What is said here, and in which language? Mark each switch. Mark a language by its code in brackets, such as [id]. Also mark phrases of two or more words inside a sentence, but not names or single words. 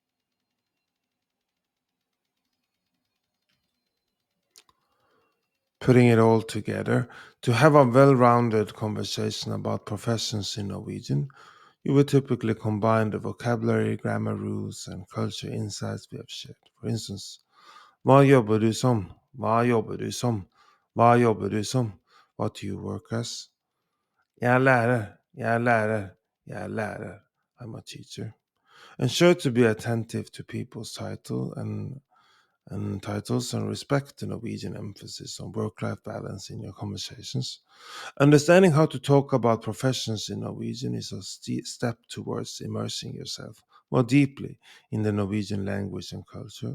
[en] Putting it all together, to have a well rounded conversation about professions in Norwegian, you would typically combine the vocabulary, grammar rules, and culture insights we have shared. For instance, [no] hva jobber du som? Hva jobber du som? Hva jobber du som? [en] What do you work as? [no] Jeg er lærer. Jeg er lærer. Jeg er lærer. [en] I'm a teacher. Ensure to be attentive to people's titles and respect the Norwegian emphasis on work-life balance in your conversations. Understanding how to talk about professions in Norwegian is a step towards immersing yourself more deeply in the Norwegian language and culture.